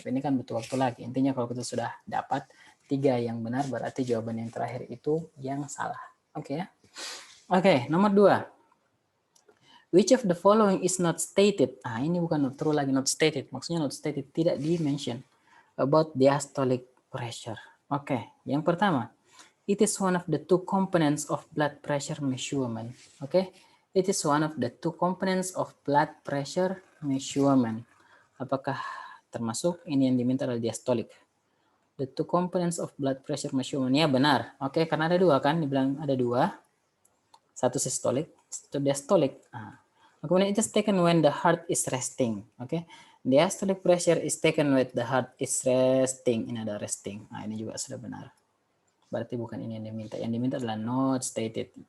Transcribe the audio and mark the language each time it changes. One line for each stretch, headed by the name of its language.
Indonesian: Tapi ini kan butuh waktu lagi. Intinya kalau kita sudah dapat 3 yang benar, berarti jawaban yang terakhir itu yang salah. Oke ya? Oke, nomor 2.
English: Which of the following is not stated?
Indonesian: Ah, ini bukan not true lagi, not stated. Maksudnya not stated, tidak di-mention
English: about diastolic pressure. Oke,
Indonesian: yang pertama,
English: it is one of the 2 components of blood pressure measurement. Oke, it is one of the 2 components of blood pressure measurement.
Indonesian: Apakah termasuk ini yang diminta adalah diastolic.
English: The two components of blood pressure measurement.
Indonesian: Ya benar. Oke, karena ada dua kan, dibilang ada dua. Satu systolic, satu diastolic. Nah, kemudian
English: it is taken when the heart is resting. Oke, diastolic pressure is taken when the heart is resting.
Indonesian: Ini ada resting. Nah, ini juga sudah benar. Berarti bukan ini yang diminta. Yang diminta adalah not stated.